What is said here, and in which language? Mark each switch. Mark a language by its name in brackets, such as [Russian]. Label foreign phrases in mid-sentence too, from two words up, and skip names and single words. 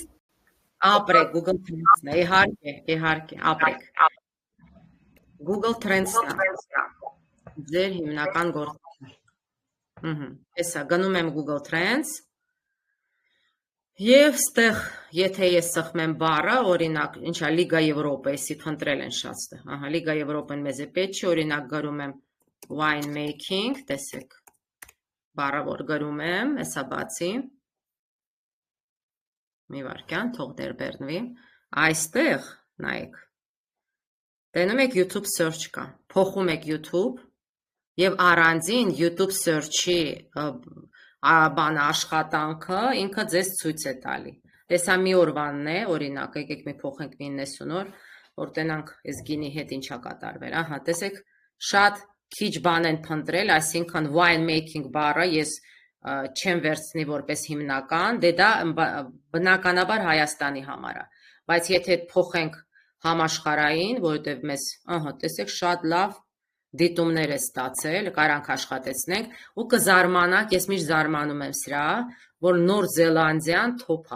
[Armenian] ապրեք, Google Trends-ն է, իհարկե, ապրեք, Google Trends-ն է, ձեր հիմնական գործիքը, էսա, գնում եմ Google Trends, և ստեղ, եթե ես սխմեմ բառը, օրինակ, ինչա, Լիգա Եվրոպա, եսի փնտրել են շատ ստեղ, ահա, Լիգա Եվրոպան մեզ է պետք չի, օրինակ գրում եմ [English] wine making, [Armenian] տեսեք, բառը որ գրում եմ, էսա բացի, մի վարկյան, թող դեր բերնվի, այստեղ, նայեք, տենում եք YouTube search կա, փոխում եք YouTube, և առանձին YouTube search-ի բանը աշխատանքը ինքը ձեզ ցույց է տալի, տեսա մի օրվանն է, օրինակ, եկեք մի փոխենք 90 օր, որ տենանք ես գինի հետ ինչա կատարվել, ահա, տեսեք, շատ քիչ բան են փնտրել, այսինքն [English] wine making [Armenian] բառը ես չեմ վերցնի որպես հիմնական, դե դա բնականաբար Հայաստանի համար է, բայց եթե փոխենք համաշխարհային, որովհետև մեզ, ահա, տեսեք, շատ լավ դիտումներ է ստացել, կարանք աշխատեցնենք, ու կզարմանաք, ես միշտ զարմանում եմ սրա, որ Նոր Զելանդիան թոփ